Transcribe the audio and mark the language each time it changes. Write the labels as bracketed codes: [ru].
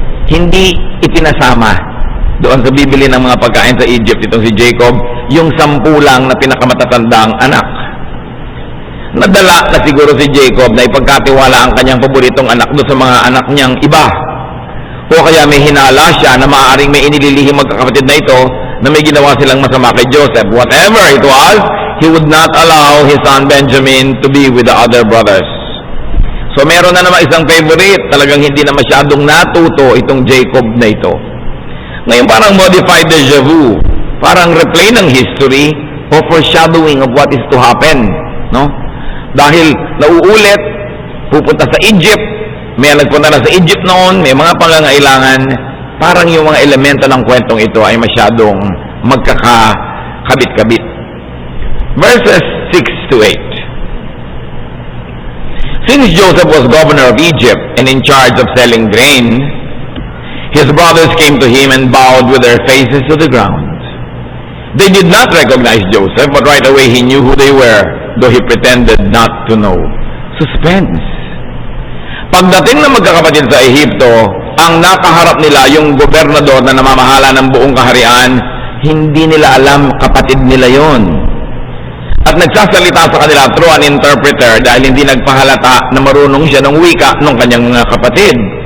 [tl] Hindi itinasama doon sa bibili ng mga pagkain sa Egypt itong si Jacob, yung 10 lang na pinakamatatandang anak. Nadala na siguro si Jacob na ipagkatiwala ang kanyang paboritong anak doon sa mga anak niyang iba. O kaya may hinala siya na maaaring may inililihim magkakapatid na ito na may ginawa silang masama kay Joseph. [en] Whatever it was, he would not allow his son Benjamin to be with the other brothers. [tl] So meron na naman isang favorite, talagang hindi na masyadong natuto itong Jacob na ito. Ngayon parang [en] modified deja vu, [tl] parang replay ng history o [en] foreshadowing of what is to happen, [tl] no? Dahil nauulit, pupunta sa Egypt, may nagpunta na sa Egypt noon, may mga pangangailangan, parang yung mga elemento ng kwentong ito ay masyadong magkakabit-kabit. [en] Verses 6 to 8. Since Joseph was governor of Egypt and in charge of selling grain, his brothers came to him and bowed with their faces to the ground. They did not recognize Joseph, but right away he knew who they were, though he pretended not to know. Suspense. [tl] Pagdating ng magkakapatid sa Ehipto, ang nakaharap nila yung gobernador na namamahala ng buong kaharian, hindi nila alam kapatid nila yon. At nagsasalita sa kanila [en] through an interpreter [tl] dahil hindi nagpahalata na marunong siya ng wika ng kanyang mga kapatid.